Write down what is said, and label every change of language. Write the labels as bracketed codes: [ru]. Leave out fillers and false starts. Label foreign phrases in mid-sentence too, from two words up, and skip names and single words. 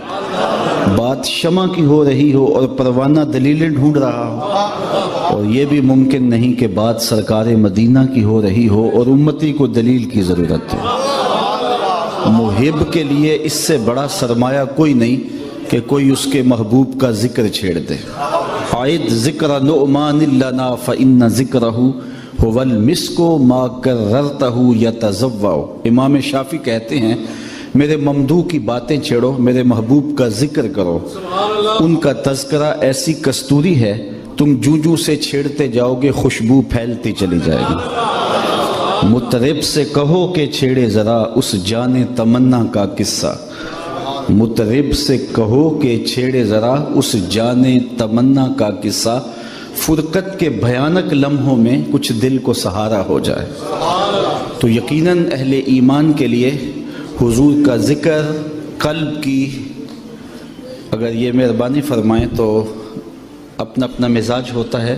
[ur] بات شمع کی ہو رہی ہو اور پروانہ دلیلیں ڈھونڈ رہا ہو، اور یہ بھی ممکن نہیں کہ بات سرکار مدینہ کی ہو رہی ہو اور امتی کو دلیل کی ضرورت ہے۔ محب کے لیے اس سے بڑا سرمایہ کوئی نہیں کہ کوئی اس کے محبوب کا ذکر چھیڑ دے۔ [ar] عید ذکر نعمان لنا فإن ذکرہ هو المسک ما کررتہ یتضوع۔ [ur] امام شافعی کہتے ہیں میرے ممدوح کی باتیں چھیڑو، میرے محبوب کا ذکر کرو، ان کا تذکرہ ایسی کستوری ہے تم جوں سے چھیڑتے جاؤ گے خوشبو پھیلتی چلی جائے گی۔ مطرب سے کہو کہ چھیڑے ذرا اس جان تمنا کا قصہ، مطرب سے کہو کہ چھیڑے ذرا اس جان تمنا کا قصہ، فرقت کے بھیانک لمحوں میں کچھ دل کو سہارا ہو جائے. تو یقیناً اہل ایمان کے لیے حضور کا ذکر قلب کی، اگر یہ مہربانی فرمائیں تو اپنا اپنا مزاج ہوتا ہے.